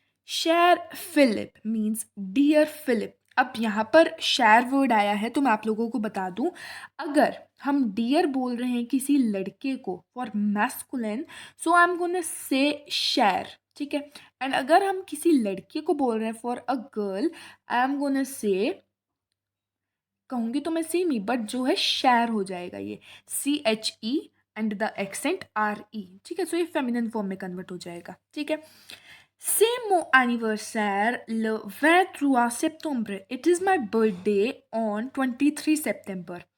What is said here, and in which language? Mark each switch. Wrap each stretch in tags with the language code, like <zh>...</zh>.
<fr>शेर</fr> <hi>Philip</hi> <en>means dear</en> <hi>Philip. अब यहाँ पर शेयर वर्ड आया है, तो मैं आप लोगों को बता दूं, अगर हम डियर बोल रहे हैं किसी लड़के को</hi> <en>For masculine, so I am gonna say share.</en> <hi>ठीक है. एंड अगर हम किसी लड़के को बोल रहे हैं</hi> <en>for a girl, I am gonna say,</en> <hi>कहूँगी तो मैं सेम ही, बट जो है शेयर हो जाएगा, ये CHE and the accent RE. ठीक है. सो ये फेमिनिन फॉर्म में कन्वर्ट हो जाएगा. ठीक है.</hi> <fr>C'est mon anniversaire le 23 septembre.</fr> <en>It is my birthday on 23 September.</en>